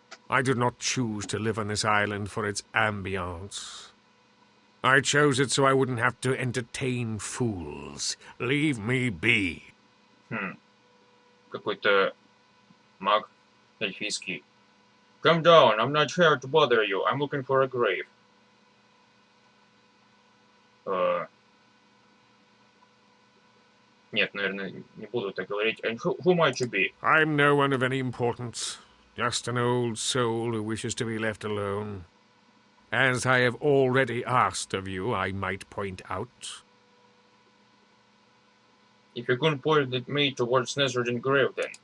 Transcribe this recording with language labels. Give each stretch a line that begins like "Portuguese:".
English: I did not choose to live on this island for its ambience. I chose it so I wouldn't have to entertain fools. Leave me be.
Russian: Какой-то маг эльфийский.
English: Come down, I'm not here to bother you. I'm looking for a grave.
Russian: Нет, наверное, не буду так говорить.
English: And who might you be? I'm no one of any importance. Just an old soul who wishes to be left alone. As I have already asked of you, I might point out. If you couldn't point me towards Nesrodin grave, then.